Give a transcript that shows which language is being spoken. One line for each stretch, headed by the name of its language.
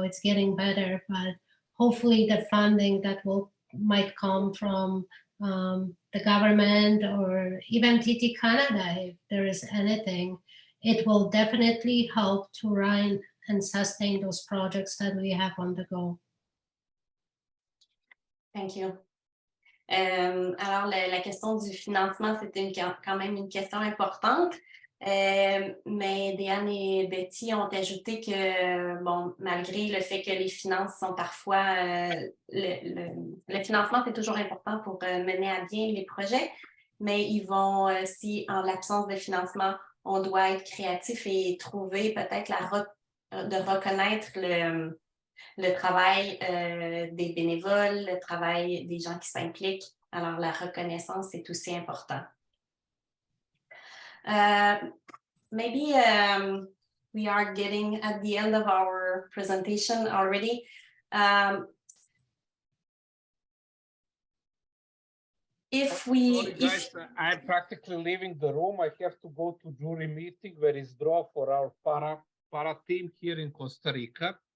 English: It's getting better, but hopefully the funding that might come from the government or even TT Canada, if there is anything, it will definitely help to run and sustain those projects that we have on the go. Thank you.
French: Alors, la question du financement, c'est quand même une question importante. Mais Diane et Betty ont ajouté que, bon, malgré le fait que les finances sont parfois... le financement, c'est toujours important pour mener à bien les projets, mais ils vont, si en l'absence de financement, on doit être créatif et trouver peut-être de reconnaître le travail des bénévoles, le travail des gens qui s'impliquent. Alors, la reconnaissance, c'est aussi important.
English: Maybe we are getting at the end of our presentation already. Sorry, guys, I'm practically leaving the room. I have to go to jury meeting where is draw for our para team here in Costa Rica.